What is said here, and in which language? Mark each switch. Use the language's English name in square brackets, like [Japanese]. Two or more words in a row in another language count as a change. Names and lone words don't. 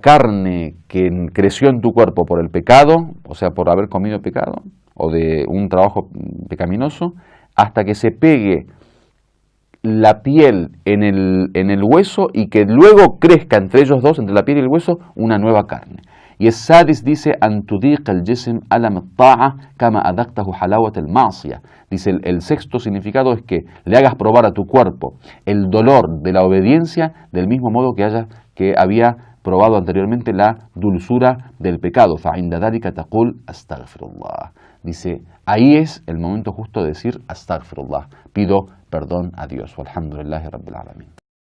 [Spanish] carne que creció en tu cuerpo por el pecado, o sea, por haber comido pecado o de un trabajo pecaminoso, hasta que se pegue la piel en el hueso y que luego crezca entre ellos dos, entre la piel y el hueso, una nueva carne. Y el sadis dice, [Arabic] أن تذيق الجسم ألم الطاعة كما أذقته حلاوة المعصية. [Spanish] Dice, el sexto significado es que le hagas probar a tu cuerpo el dolor de la obediencia del mismo modo que había probado anteriormente la dulzura del pecado. [Arabic] فعند ذلك تقول أستغفر الله. [Spanish] Dice, ahí es el momento justo de decir astaghfirullah, pido perdón a Dios. [Arabic] والحمد لله رب العالمين.